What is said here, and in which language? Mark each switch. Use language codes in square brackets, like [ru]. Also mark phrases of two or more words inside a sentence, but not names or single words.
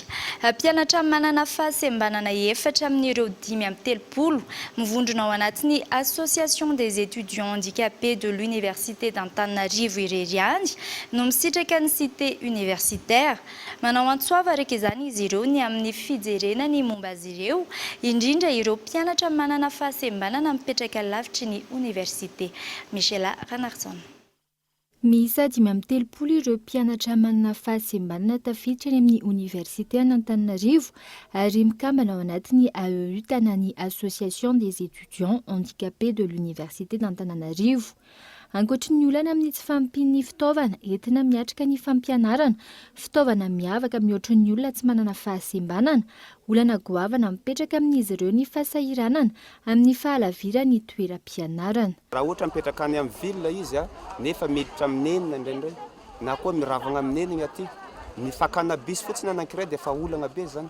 [mg] Mpianatra manana fahasembanana efatra amin'ireo 5 mivondrona ao anatin'ny Association des étudiants handicapés de l'Université d'Antananarivo Ireriany no misitraka ny [fr] cité universitaire. [mg] Manao antsoava araka izany izy ireo ny amin'ny fijerenany momba azy ireo, indrindra ireo mpianatra manana fahasembanana mipetraka lavitry ny université. Michela Ranarson. Miisa 5 ireo mpianatra manana fahasembanana tafiditra eny amin'ny Université Antananarivo ary mikambana ao anatin'ny AEU tanany Association des étudiants handicapés de l'Université d'Antananarivo. Ankoatra ny olana amin'ny tsy fampin'ny fitaovana entina miatrika ny fampianarana, fitaovana miavaka mihoatra ny olona tsy manana fahasembanana, olana goavana mipetraka amin'izy ireo ny fahasahiranana amin'ny fahalavirana ny toeram-pianarana. Raha ohatra mipetraka any amin'ny ville izy nefa miditra amin'enina indraindray na koa miravagna amin'enina aty ny fakana bis fotsiny anankiray dia efa olana be zany.